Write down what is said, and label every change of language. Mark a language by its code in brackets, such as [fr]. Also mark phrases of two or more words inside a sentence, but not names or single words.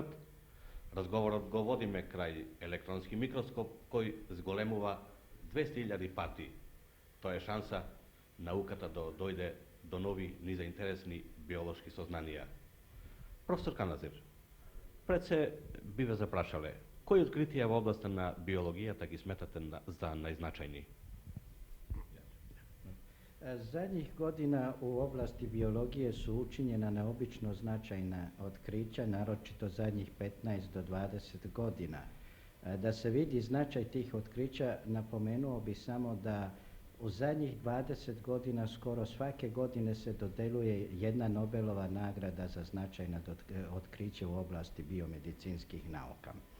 [mk] Разговорот го водиме крај електронски микроскоп кој зголемува 200.000 пати. Тоа е шанса науката да дојде до нови низаинтересни биолошки сознанија. Професор Каназир, пред се би ве запрашале, кои откритија во областа на биологијата ги сметате за најзначајни? [sr] Zadnjih godina u oblasti biologije su učinjena neobično značajna otkrića, naročito zadnjih 15 do 20 godina. Da se vidi značaj tih otkrića, napomenuo bi samo da u zadnjih 20 godina skoro svake godine se dodeljuje jedna Nobelova nagrada za značajna otkriće u oblasti biomedicinskih nauka.